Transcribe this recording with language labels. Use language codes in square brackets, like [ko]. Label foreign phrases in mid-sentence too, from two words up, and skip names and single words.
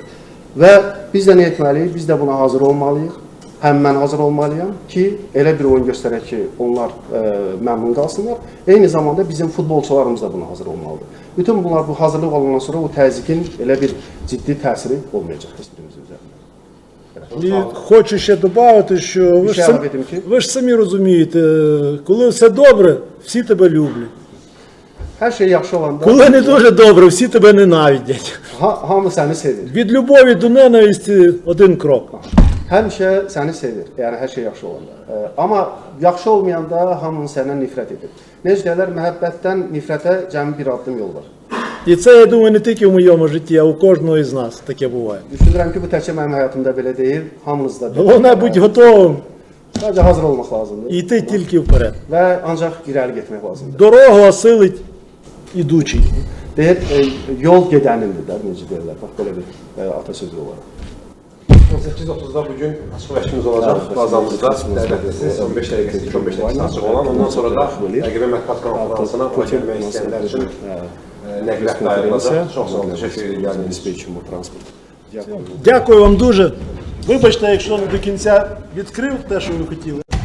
[az] Və biz də nə etməliyik? Biz də buna hazır olmalıyıq. Həm mən hazır olmalıyam ki, elə bir oyun göstərək ki, onlar məmnun qalsınlar. Eyni zamanda bizim futbolçularımız da buna hazır olmalıdır. Bütün bunlar bu hazırlıq olandan sonra o təzyiqin elə bir ciddi təsiri olmayacaq heç birimizin üzərində. [uk] І хочу ще додати, що ви ж самі розумієте, коли все добре, всі тебе люблять. [az] Hər şey yaxşı olanda [uk] Коли не дуже добре, всі тебе ненавидять. [az] hamı səni sevir. [uk] Від любові до ненависті один крок. [az] Həmişə səni sevir, yəni hər şey yaxşı olanda. Amma yaxşı olmayanda hamının səndən nifrət edir. Necə deyirlər, məhəbbətdən nifrətə cəmi bir addım yol var. [uk] І це, я думаю, не тільки в моєму житті, а у кожного із нас таке буває. [az] Düşünürəm ki, bu təkcə mənim həyatımda belə deyil, hamınızda belə. [uk] Головне бути готовим [az] Sadəcə hazır olmaq lazımdır [uk] і йти тільки вперед. [az] və ancaq irəli getmək lazımdır. [uk] Дорогу осилить ідучий. [az] Deyir, yol gedənindir də, necə deyirlər, bax belə bir atasözü olar. 18:30-da bugün açıq məşqimiz olacaq bazamızda. Dəvətlisiniz 15 dəqiqəsi, 15 dəqiqəsi açıq olan. Ondan sonra da təqribə mətbuat konferansına bura gəlmək istəyənlər üçün nəqliyyat da ayrılacaq. Çox sağ olun, təşəkkür edirəm. [uk] Дякую вам дуже. Вибачте, якщо не до кінця відкрив те, що ви хотіли.